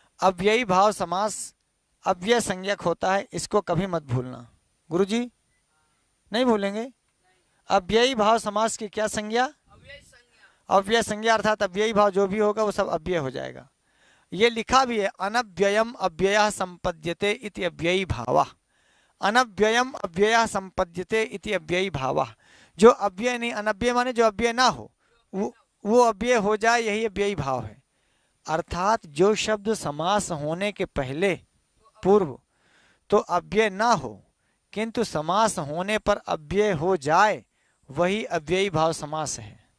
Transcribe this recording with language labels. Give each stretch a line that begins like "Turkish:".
Hindi: अव्ययी भाव समास अव्यय संज्ञक होता है, इसको कभी मत भूलना। गुरुजी नहीं भूलेंगे। अव्ययी भाव समास की क्या संज्ञा? अव्यय संज्ञा, अर्थात अव्ययी भाव जो भी होगा वो सब अव्यय हो जाएगा।
Sanskrit: ये लिखा भी है, अनव्ययम अव्ययः संपद्यते इति अव्ययी भावः। अनव्ययम अव्ययः संपद्यते इति अव्ययी भावः।
Hindi: जो अव्यय नहीं, अनव्यय माने जो अव्यय ना हो वो अव्यय हो जाए, यही अव्ययी भाव है। अर्थात जो शब्द समास होने के पहले पूर्व तो अव्यय ना हो किंतु समास होने पर अव्यय हो जाए, वही अव्ययी भाव समास है।